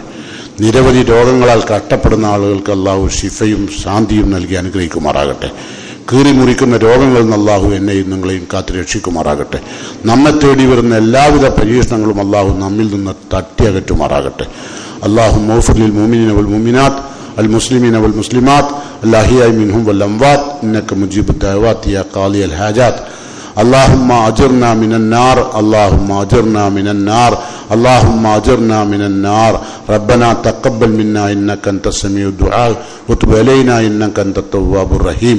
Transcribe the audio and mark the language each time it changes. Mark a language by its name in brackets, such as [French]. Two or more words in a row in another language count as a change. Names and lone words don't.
[Malayalam] നിരവധി രോഗങ്ങളാൽ കഷ്ടപ്പെടുന്ന ആളുകൾക്ക് അള്ളാഹു ശിഫയും ശാന്തിയും നൽകി അനുഗ്രഹിക്കുമാറാകട്ടെ. കീറി മുറിക്കുന്ന രോഗങ്ങളിൽ നിന്ന് അള്ളാഹു എന്നെയും നിങ്ങളെയും കാത്തു രക്ഷിക്കുമാറാകട്ടെ. നമ്മെ തേടി വരുന്ന എല്ലാവിധ പരീക്ഷണങ്ങളും അള്ളാഹു നമ്മിൽ നിന്ന് തട്ടിയകറ്റുമാറാകട്ടെ. [Arabic] اللهم اغفر للمؤمنين والمؤمنات المسلمين والمسلمات الأحياء منهم والأموات إنك مجيب الدعوات يا قاضي الحاجات. اللهم أجرنا من النار، اللهم أجرنا من النار، اللهم أجرنا من النار. ربنا تقبل منا إنك أنت السميع الدعاء وتب علينا إنك أنت التواب الرحيم.